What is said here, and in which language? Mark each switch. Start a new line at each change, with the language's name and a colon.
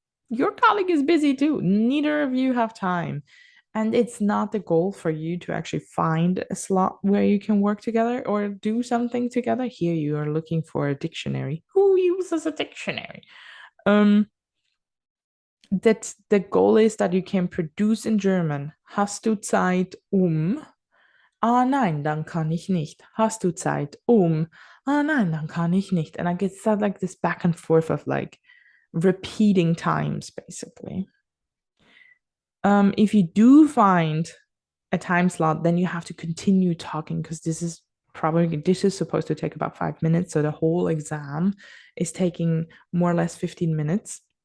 English: Your colleague is busy too. Neither of you have time. And it's not the goal for you to actually find a slot where you can work together or do something together. Here you are looking for a dictionary. Who uses a dictionary? That the goal is that you can produce in German.
German: Hast du Zeit um? Ah nein, dann kann ich nicht. Hast du Zeit um? Ah nein, dann kann ich nicht.
English: And I get that like this back and forth of like repeating times, basically. If you do find a time slot, then you have to continue talking because this is supposed to take about 5 minutes. So the whole exam is taking more or less 15 minutes.